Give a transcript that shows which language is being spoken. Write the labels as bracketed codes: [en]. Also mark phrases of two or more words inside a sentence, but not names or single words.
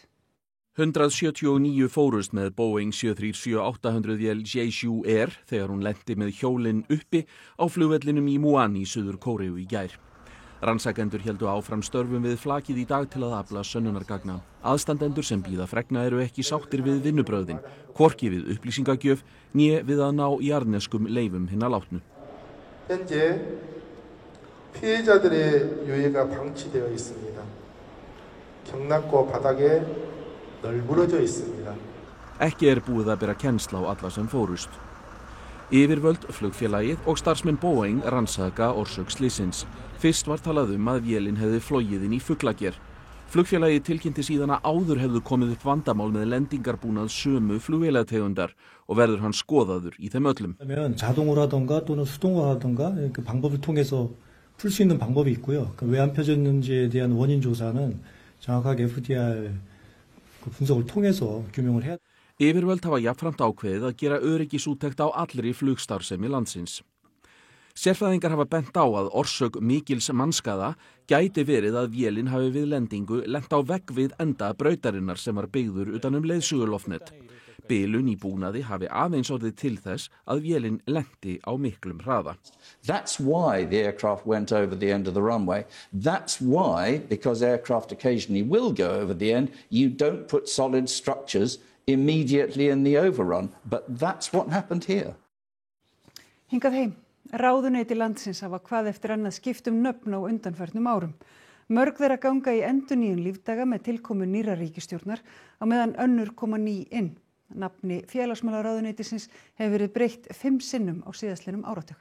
[is] 179 fórust með Boeing 737-800 vél Jeju Air þegar hún lenti með hjólinn uppi á flugvellinum í Muan í Suður Kóreu í gær. Rannsakendur héldu áfram störfum við flakið í dag til að afla sönnunargagna. Aðstandendur sem bíða fregna eru ekki sáttir við vinnubrögðin, hvorki við upplýsingagjöf né við að ná jarðneskum leifum hinna látnu. [ko] 현재 피해자들의 유해가 방치되어 있습니다. 경락고 바닥에 널브러져 있습니다. [is] Ekki búið að bera kennsl á alla sem fórust. Yfirvöld, flugfélagið og starfsmenn Boeing rannsaka orsök slysins. Fyrst var talað að vélin hefði flogið inn í fuglager. Flugfélagið tilkynnti síðan að áður hefðu komið upp vandamál með lendingarbúnað sömu flugvélategundar og verður hann skoðaður í þeim öllum. [ko] 자동으로라던가 또는 수동으로라던가 그 방법을 통해서 풀 수 있는 방법이 있고요. 왜 안 펴졌는지에 대한 원인 조사는 정확하게 FDR 분석을 통해서 규명을 해야. [is] Yfirvöld hafa jafnframt ákveðið að gera öryggisúttekt á allri flugstarfsemi landsins. Sérfræðingar hafa bent á að orsök mikils mannskaða gæti verið að vélin hafi við lendingu lent á vegg við enda brautarinnar sem var byggður utan leiðsöguloftnet. Bilun í búnaði hafi aðeins orðið til þess að vélin lenti á miklum hraða. [en] That's why the aircraft went over the end of the runway. That's why, because aircraft occasionally will go over the end, you don't put solid structures immediately in the overrun, but that's what happened here. [is] Hingað heim. Ráðuneyti landsins hafa hvað eftir annað skiptum nöfn á undanförnum árum. Mörg þeirra ganga í endurnýjun lífdaga með tilkomu nýrrar ríkisstjórnar á meðan önnur koma ný inn. Nafni félagsmálaráðuneytisins hefur verið breytt 5 sinnum á síðastliðnum áratug.